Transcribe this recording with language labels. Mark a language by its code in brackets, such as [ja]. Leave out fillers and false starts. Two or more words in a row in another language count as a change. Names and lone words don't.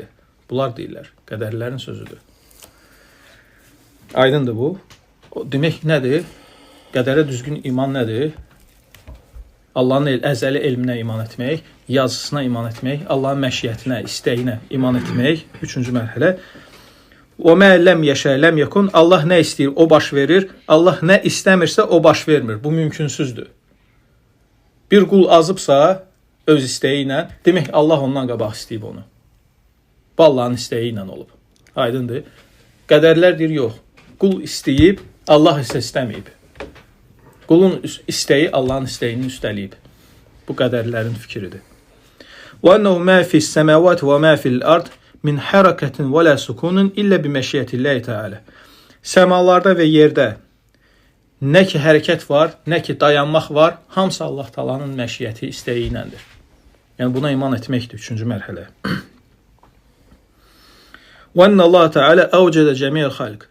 [az] Bunlar deyirlər, qədərlərin sözüdür. Aydındır bu. Demək nədir? Qədərə düzgün iman nədir? Allahın əzəli elminə iman etmək, yazısına iman etmək, Allahın məşiyyətinə, istəyinə iman etmək. Üçüncü mərhələ. [ar] وَمَا لَمْ يَشَى لَمْ يَكُنْ [az] Allah nə istəyir, o baş verir. Allah nə istəmirsə, o baş vermir. Bu mümkünsüzdür. Bir qul azıbsa, öz istəyi ilə, demək Allah ondan qabaq istəyib onu. Bu Allahın istəyi ilə olub. Aydındır. Qədərlər deyir, yox. Qul istəyib, Allah isə istəməyib. Qulun istəyi Allahın istəyini üstələyib. Bu qədərlərin fikridir. [ar] وَأَنَّهُ مَا فِي السَّمَاوَاتِ وَمَا فِي الْأَرْضِ من حركة ولا سكون إلا بمشيئة الله تعالى. [az] Səmalarda və yerdə nə ki hərəkət var, nə ki dayanmaq var, hamısı Allah Taala'nın məşiyyəti, istəyi iləndir. Yəni buna iman etməkdir üçüncü mərhələ. [ar] وإن الله تعالى أوجد جميع الخلق.